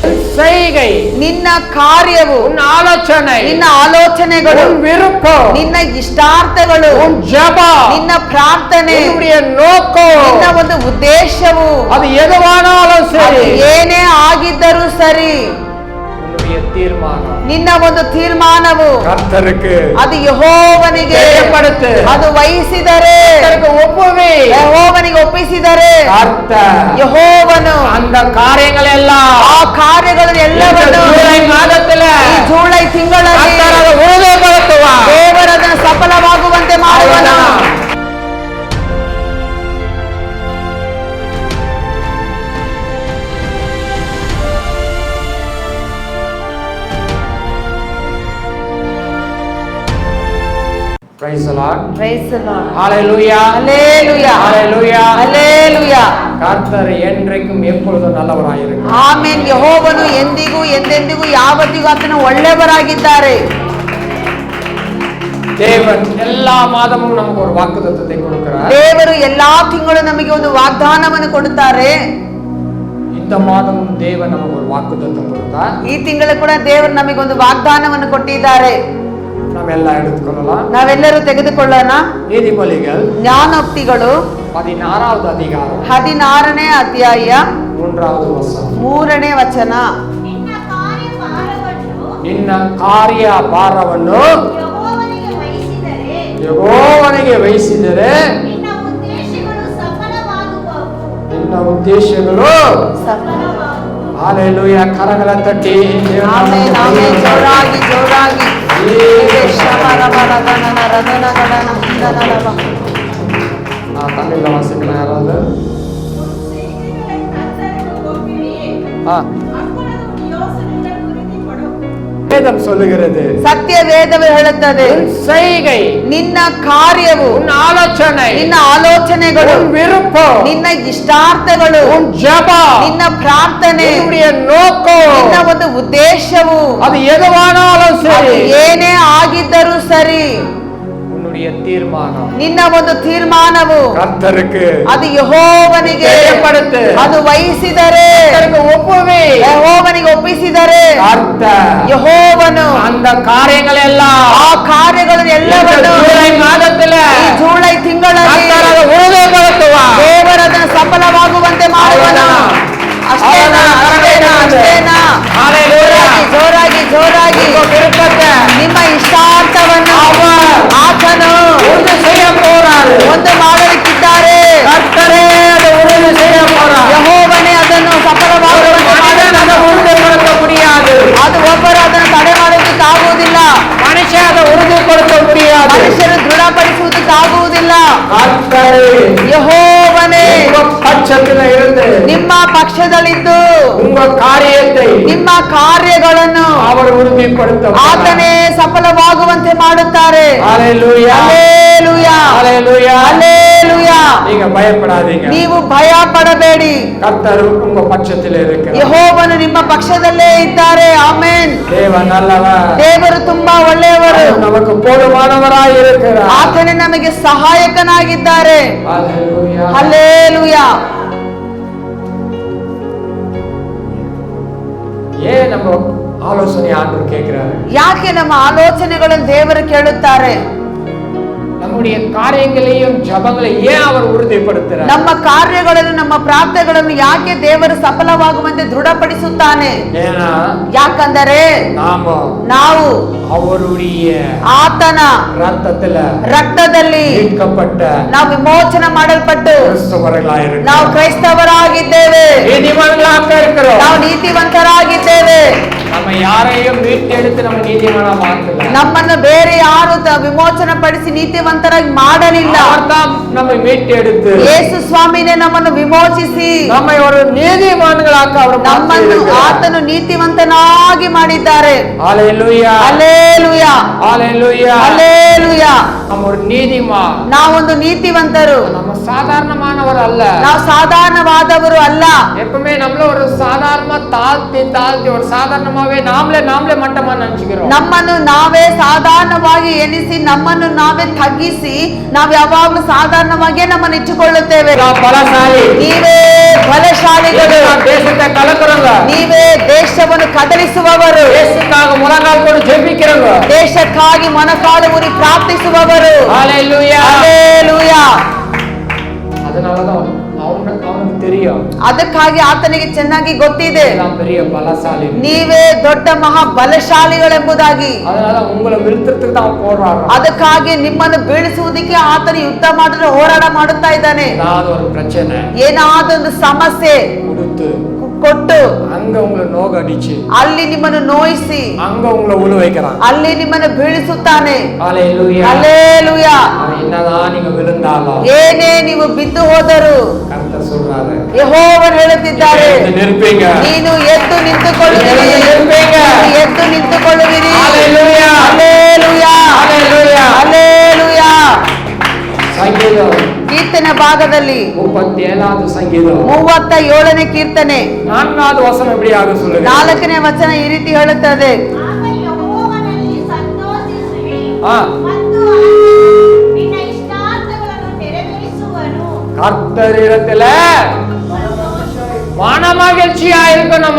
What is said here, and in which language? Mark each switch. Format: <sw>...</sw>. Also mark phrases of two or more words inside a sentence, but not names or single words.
<ta>செய்கை,</ta> <kn>ನಿನ್ನ ಕಾರ್ಯವು,</kn> <ta>உன் ஆலோசனை,</ta> <kn>ನಿನ್ನ ಆಲೋಚನೆಗಳು,</kn> <ta>உன் விருப்பம்,</ta> <kn>ನಿನ್ನ ಇಷ್ಟಾರ್ಥಗಳು,</kn> <ta>உன் ஜெபம்,</ta> <kn>ನಿನ್ನ ಪ್ರಾರ್ಥನೆ,</kn> <ta>உன்னுடைய நோக்கம்,</ta> <kn>ನಿನ್ನ ಒಂದು ಉದ್ದೇಶವು,</kn> <ta>அது எதுவானாலும்</ta> <kn>ಅದು</kn> <ta>சரி,</ta> <kn>ಏನೇ ಆಗಿದ್ದರೂ ಸರಿ,</kn> <ta>உன்னுடைய தீர்மானம்</ta> <kn>ನಿನ್ನ ಒಂದು ತೀರ್ಮಾನವು</kn> <ta>கர்த்தருக்கு</ta> <kn>ಅದು ಯೆಹೋವನಿಗೆ</kn> <ta>தெரியப்படுத்து,</ta> <kn>ಅದು ವಹಿಸಿದರೆ,</kn> <ta>கர்த்தருக்கு ஒப்புவி,</ta> <kn>ಯೆಹೋವನಿಗೆ ಒಪ್ಪಿಸಿದರೆ</kn> <ta>கர்த்தர்</ta> <kn>ಯೆಹೋವನು</kn> <ta>அந்த காரியங்கள் எல்லாம்</ta> <kn>ಆ ಕಾರ್ಯಗಳನ್ನು ಎಲ್ಲವನ್ನು</kn> <ta>ஜூலை மாதத்துல</ta> <kn>ಈ ಜೂಲೈ ತಿಂಗಳಲ್ಲಿ</kn> <ta>கர்த்தர் அதை உறுதிப்படுத்துவார்.</ta> <kn>ದೇವರನ್ನು ಸಫಲವಾಗುವಂತೆ ಮಾಡುವನು.</kn> <en>Praise the Lord. Praise the Lord. Hallelujah. Hallelujah. Hallelujah. Hallelujah.</en> <ta>கர்த்தர் என்றைக்கும் எப்பொழுதும் நல்லவராய் இருக்கிறார்.</ta> <kn>ಆಮೆನ್. ಯೆಹೋವನು ಎಂದಿಗೂ ಎಂದೆಂದಿಗೂ ಯಾವತ್ತಿಗೂ ಆತನು ಒಳ್ಳೆಯವರಾಗಿದ್ದಾರೆ.</kn> <ta>தேவன் எல்லா மாதமும் நமக்கு ஒரு வாக்குத்தத்தத்தை கொடுக்கிறார்.</ta> <kn>ದೇವರು ಎಲ್ಲಾ ತಿಂಗಳು ನಮಗೆ ಒಂದು ವಾಗ್ದಾನವನ್ನು ಕೊಡುತ್ತಾರೆ.</kn> <ta>இந்த மாதமும் தேவன் நமக்கு ஒரு வாக்குத்தத்தம் கொடுத்தார்.</ta> <kn>ಈ ತಿಂಗಳು ಕೂಡ ದೇವರು ನಮಗೆ ಒಂದು ವಾಗ್ದಾನವನ್ನು ಕೊಟ್ಟಿದ್ದಾರೆ.</kn> <ta>ನಾವೆಲ್ಲ எடுத்துக்கொள்ளலாம்.</ta> <kn>ನಾವೆಲ್ಲರೂ ತೆಗೆದುಕೊಳ್ಳೋಣ.</kn> <ta>நீதிமொழிகள்</ta> <kn>ಜ್ಞಾನೋಕ್ತಿಗಳು</kn> <ta>16வது அதிகாரம்</ta> <kn>16ನೇ ಅಧ್ಯಾಯ</kn> <ta>3வது வசனம்.</ta> <kn>3ನೇ ವಚನ. ನಿನ್ನ ಕಾರ್ಯ ಭಾರವನ್ನು ಯೆಹೋವನಿಗೆ ವಹಿಸಿದರೆ ನಿನ್ನ ಉದ್ದೇಶಗಳು ಹಾಲೆಲೂಯಾ. ಕರಗಳ ತಟ್ಟಿ ಆಮೆನ್ ಆಮೆನ್. ಜೋರಾಗಿ ಜೋರಾಗಿ.</kn> <ta>தமிழ்ல வாசிக்கலாம் யாராவது? வேதம் சொல்லுகிறது,</ta> <kn>ಸತ್ಯ ವೇದವು ಹೇಳುತ್ತದೆ,</kn> <ta>செய்கை,</ta> <kn>ನಿನ್ನ ಕಾರ್ಯವು,</kn> <ta>உன் ஆலோசனை,</ta> <kn>ನಿನ್ನ ಆಲೋಚನೆಗಳು,</kn> <ta>உன் விருப்பம்,</ta> <kn>ನಿನ್ನ ಇಷ್ಟಾರ್ಥಗಳು,</kn> <ta>உன் ஜெபம்,</ta> <kn>ನಿನ್ನ ಪ್ರಾರ್ಥನೆ,</kn> <ta>உன்னுடைய நோக்கம்,</ta> <kn>ನಿನ್ನ ಒಂದು ಉದ್ದೇಶವು</kn> <ta>அது எதுவானாலும்</ta> <kn>ಅದು</kn> <ta>சரி,</ta> <kn>ಏನೇ ಆಗಿದ್ದರೂ ಸರಿ,</kn> <ta>உன்னுடைய தீர்மானம்</ta> <kn>ನಿನ್ನ ಒಂದು ತೀರ್ಮಾನವು</kn> <ta>கர்த்தருக்கு</ta> <kn>ಅದು ಯೆಹೋವನಿಗೆ</kn> <ta>தெரியப்படுத்து,</ta> <kn>ಅದು ವಹಿಸಿದರೆ,</kn> <ta>கர்த்தருக்கு ஒப்புவி,</ta> <kn>ಯೆಹೋವನಿಗೆ ಒಪ್ಪಿಸಿದರೆ</kn> <ta>கர்த்தர்</ta> <kn>ಯೆಹೋವನು</kn> <ta>அந்த காரியங்கள் எல்லாம்</ta> <kn>ಆ ಕಾರ್ಯಗಳನ್ನು ಎಲ್ಲವನ್ನು</kn> <ta>ஜூலை மாதத்துல</ta> <kn>ಈ ಜೂಲೈ ತಿಂಗಳಲ್ಲಿ</kn> <ta>கர்த்தர் அதை உறுதிப்படுத்துவார்.</ta> <kn>ದೇವರನ್ನು ಸಫಲವಾಗುವಂತೆ ಮಾಡುವನು. ಅಷ್ಟೇನಾ ಅಷ್ಟೇನಾ ಅಷ್ಟೇನಾ? ಜೋರಾಗಿ ಜೋರಾಗಿ ಜೋರಾಗಿ</kn> <ta>விருப்பத்தை</ta> <kn>ನಿಮ್ಮ ಇಷ್ಟಾರ್ಥವನ್ನು ಆತನು</kn> <ta>உறுதி செய்ய போறாரு.</ta> <kn>ಒಂದು ಮಾಡಲಿಕ್ಕಿದ್ದಾರೆ.</kn> <ta>கர்த்தரே அதை உறுதி செய்ய போறார்.</ta> <kn>ಯೆಹೋವನೇ ಅದನ್ನು ಸಫಲವಾಗುವಂತೆ</kn> <ta>மனிதன் அதை உறுதிப்படுத்த முடியாது.</ta> <kn>ಅದು ಒಬ್ಬರು ಅದನ್ನು ತಡೆ ಮಾಡೋದಕ್ಕಾಗುವುದಿಲ್ಲ.</kn> <ta>மனுஷன் அதை உறுதிப்படுத்த முடியாது.</ta> <kn>ಮನುಷ್ಯರು ದೃಢಪಡಿಸುವುದಕ್ಕಾಗುವುದಿಲ್ಲ.</kn> <ta>கர்த்தரே</ta> <kn>ಯೆಹೋವನೇ</kn> <ta>உங்க பட்சத்தில் இருந்து</ta> <kn>ನಿಮ್ಮ ಪಕ್ಷದಲ್ಲಿದ್ದು</kn> <ta>உங்க காரியத்தை</ta> <kn>ನಿಮ್ಮ ಕಾರ್ಯಗಳನ್ನು</kn> <ta>அவர் உறுதிப்படுத்த</ta> <kn>ಆತನೇ ಸಫಲವಾಗುವಂತೆ ಮಾಡುತ್ತಾರೆ.</kn> <ta>ஹalleluya</ta> <kn>ಹಲ್ಲೆಲೂಯಾ</kn> <ta>ஹalleluya</ta> <kn>ಹಲ್ಲೆಲೂಯಾ.</kn> <ta>நீங்க பயப்படாதீங்க.</ta> <kn>ನೀವು ಭಯ ಪಡಬೇಡಿ.</kn> <ta>கர்த்தர் உங்க பட்சத்தில் இருக்கிறார்.</ta> <kn>ಯೆಹೋವನು ನಿಮ್ಮ ಪಕ್ಷದಲ್ಲೇ ಇದ್ದಾರೆ. ಆಮೆನ್.</kn> <ta>தேவன் நல்லவர்.</ta> <kn>ದೇವರು ತುಂಬಾ ಒಳ್ಳೆಯವರು.</kn> <ta>நமக்கு போதுமானவராய் இருக்கிறார்.</ta> <kn>ಆತನೇ ನಮಗೆ ಸಹಾಯಕನಾಗಿದ್ದಾರೆ.</kn> <ta>ஹalleluya</ta> <kn>ಹಲ್ಲೆಲೂಯಾ.</kn> <ta>ஏன் நம்ம ஆலோசனை ஆண்டவர் கேட்கிறாரு?</ta> <kn>ಯಾಕೆ ನಮ್ಮ ಆಲೋಚನೆಗಳನ್ನು ದೇವರು ಕೇಳುತ್ತಾರೆ?</kn> <ta>நம்முடைய காரியங்களையும் ஜபங்களையும் ஏன் அவர் உறுதிப்படுத்துறார்?</ta> <kn>ನಮ್ಮ ಕಾರ್ಯಗಳನ್ನು ನಮ್ಮ ಪ್ರಾರ್ಥನೆಗಳನ್ನು ಯಾಕೆ ದೇವರು ಸಫಲವಾಗುವಂತೆ ದೃಢಪಡಿಸುತ್ತಾನೆ?</kn> <ta>ஏன்னா</ta> <kn>ಯಾಕಂದರೆ</kn> <ta>நாம</ta> <kn>ನಾವು</kn> <ta>அவருடைய</ta> <kn>ಆತನ</kn> <ta>ரத்தத்தில்</ta> <kn>ರಕ್ತದಲ್ಲಿ</kn> <ta>மீட்கப்பட்ட</ta> <kn>ನಾವು ವಿಮೋಚನೆ ಮಾಡಲ್ಪಟ್ಟು</kn> <ta>கிறிஸ்தவர்களாயிருக்கிறோம்.</ta> <kn>ನಾವು ಕ್ರೈಸ್ತವರಾಗಿದ್ದೇವೆ.</kn> <ta>நீதிமான்களாக இருக்கிறோம்.</ta> <kn>ನಾವು ನೀತಿವಂತರಾಗಿದ್ದೇವೆ.</kn> <ta>நம்ம யாரையும் மீட்டெடுத்து நம்ம நீதிமானா மாத்தல.</ta> <kn>ನಮ್ಮನ್ನು ಬೇರೆ ಯಾರು ವಿಮೋಚನೆ ಪಡಿಸಿ ನೀತಿವಂತರಾಗಿ ಮಾಡಲಿಲ್ಲ.</kn> <ta>அவர்தான் நம்மை மீட்டெடுத்து</ta> <kn>ಯೇಸು ಸ್ವಾಮಿನೇ ನಮ್ಮನ್ನು ವಿಮೋಚಿಸಿ</kn> <ta>நம்மை ஒரு நீதிமான்களாக அவர்</ta> <kn>ನಮ್ಮನ್ನು ಆತನು ನೀತಿವಂತನಾಗಿ ಮಾಡಿದ್ದಾರೆ.</kn> <ta>ஹalleluya</ta> <kn>ಹಲ್ಲೆಲೂಯಾ</kn> <ta>ஹalleluya</ta> <kn>ಹಲ್ಲೆಲೂಯಾ. அல்லேலூயா.</kn> <ta>நம்ம ஒரு நீதிமா,</ta> <kn>ನಾವೊಂದು ನೀತಿವಂತರು,</kn> <ta>நம்ம சாதாரணமானவர் அல்ல.</ta> <kn>ನಾವು ಸಾಧಾರಣವಾದವರು ಅಲ್ಲ.</kn> <ta>எப்பவுமே நம்மள ஒரு சாதாரணமா தாழ்த்தி ஒரு சாதாரணமாவே நாமளே மட்டமா நினைச்சுக்கிறோம்.</ta> <kn>ನಮ್ಮನ್ನು ನಾವೇ ಸಾಧಾರಣವಾಗಿ ಎನಿಸಿ ನಮ್ಮನ್ನು ನಾವೇ ತಗ್ಗಿಸಿ ನಾವು ಯಾವಾಗಲೂ ಸಾಧಾರಣವಾಗಿಯೇ ನಮ್ಮನ್ನು ಇಟ್ಟುಕೊಳ್ಳುತ್ತೇವೆ. ಬಲಶಾಲಿ, ನೀವೇ ಬಲಶಾಲಿಗಳು,</kn> <ta>தேசத்தை கலக்குறவங்க,</ta> <kn>ನೀವೇ ದೇಶವನ್ನು ಕದಲಿಸುವವರು,</kn> <ta>தேசத்துக்காக முழங்கால் போட்டு ஜெபிக்கிறவங்க,</ta> <kn>ದೇಶಕ್ಕಾಗಿ ಮೊಣಕಾಲು ಊರಿ ಪ್ರಾರ್ಥಿಸುವವರು.</kn> <ta>ஹalleluya,</ta> <kn>ಹಲ್ಲೆಲೂಯಾ.</kn> <ta>அதனாலதான் அவனுக்கு தெரியும்,</ta> <kn>ಅದಕ್ಕಾಗಿ ಆತನಿಗೆ ಚೆನ್ನಾಗಿ ಗೊತ್ತಿದೆ</kn> <ta>நான் பெரிய பலசாலி,</ta> <kn>ನೀವೇ ದೊಡ್ಡ ಮಹಾ ಬಲಶಾಲಿಗಳೆಂಬುದಾಗಿ.</kn> <ta>அதனால உங்களை வீழ்த்துறதுக்கு தான் போராடுறான்.</ta> <kn>ಅದಕ್ಕಾಗಿ ನಿಮ್ಮನ್ನು ಬೀಳಿಸುವುದಕ್ಕೆ ಆತನು ಯುದ್ಧ ಮಾಡಲು ಹೋರಾಟ ಮಾಡುತ್ತಾ ಇದ್ದಾನೆ.</kn> <ta>ஏதாவது ஒரு பிரச்சனை</ta> <kn>ಏನಾದೊಂದು ಸಮಸ್ಯೆ</kn> <ta>கொடுத்து</ta> <kn>ಕೊಟ್ಟು</kn> <ta>அங்க உங்களை நோக அடிச்சு</ta> <kn>ಅಲ್ಲಿ ನಿಮ್ಮನ್ನು ನೋಯಿಸಿ</kn> <ta>அங்க உங்களை உழு வைக்கிறான்.</ta> <kn>ಅಲ್ಲಿ ನಿಮ್ಮನ್ನು ಬೀಳಿಸುತ್ತಾನೆ.</kn> <ta>ஹalleluya,</ta> <kn>ಹಲ್ಲೆಲೂಯಾ.</kn> <ta>என்னதான் நீங்க விழுந்தாலும்</ta> <kn>ಏನೇ ನೀವು ಬಿದ್ದು ಹೋದರು</kn> <ta>கர்த்தர் சொல்றாரு,</ta> <kn>ಯೆಹೋವನು ಹೇಳುತ್ತಿದ್ದಾರೆ,</kn> <ta>நிற்பீங்க,</ta> <kn>ನೀನು ಎದ್ದು ನಿಂತುಕೊಳ್ಳುವಿರಿ,</kn> <ta>நிற்பீங்க.</ta> <kn>ನೀನು ಎದ್ದು ನಿಂತುಕೊಳ್ಳುವಿರಿ.</kn> <ta>ஹalleluya,</ta> <kn>ಹಲ್ಲೆಲೂಯಾ,</kn> <ta>ஹalleluya.</ta> <kn>ಹಲ್ಲೆಲೂಯಾ.</kn> <ta>சங்கீதம்</ta> <kn>ಕೀರ್ತನೆ ಭಾಗದಲ್ಲಿ</kn> <ta>37வது சங்கீதம்</ta> <kn>37ನೇ ಕೀರ್ತನೆ</kn> <ta>4வது வசனம் இப்படியாக சொல்லுங்க.</ta> <kn>4ನೇ ವಚನ ಈ ರೀತಿ ಹೇಳುತ್ತದೆ, ಆಗ ಯೆಹೋವನಲ್ಲಿ ಸಂತೋಷಿಸುವಿ ಆ. ಮತ್ತು ಆತನು ನಿನ್ನ ಇಷ್ಟಾರ್ಥಗಳನ್ನು ನೆರವೇರಿಸುವನು.</kn> <ta>கர்த்தரிடத்துல மனமகிழ்ச்சியா இருக்கணுமா?</ta>